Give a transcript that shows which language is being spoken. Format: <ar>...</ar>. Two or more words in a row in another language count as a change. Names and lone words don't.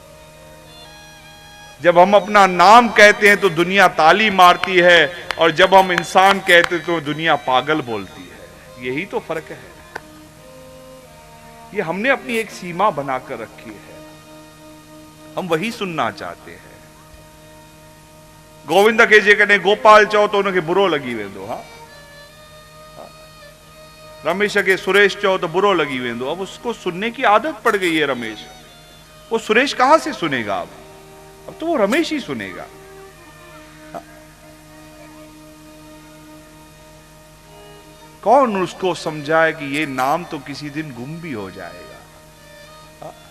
<hi>जब हम अपना नाम कहते हैं तो दुनिया ताली मारती है, और जब हम इंसान कहते हैं तो दुनिया पागल बोलती है। यही तो फर्क है। ये हमने अपनी एक सीमा बनाकर रखी है। हम वही सुनना चाहते हैं।</hi> <sd>गोविंद के जेकॾहिं गोपाल चओ तो उनखे बुरो लगी वेंदो। हाँ, रमेश के सुरेश चओ तो बुरो लगी वेंदो।</sd> <hi>अब उसको सुनने की आदत पड़ गई है रमेश। वो सुरेश कहां से सुनेगा? अब तो वो रमेश ही सुनेगा। कौन उसको समझाए कि ये नाम तो किसी दिन गुम भी हो जाएगा।</hi>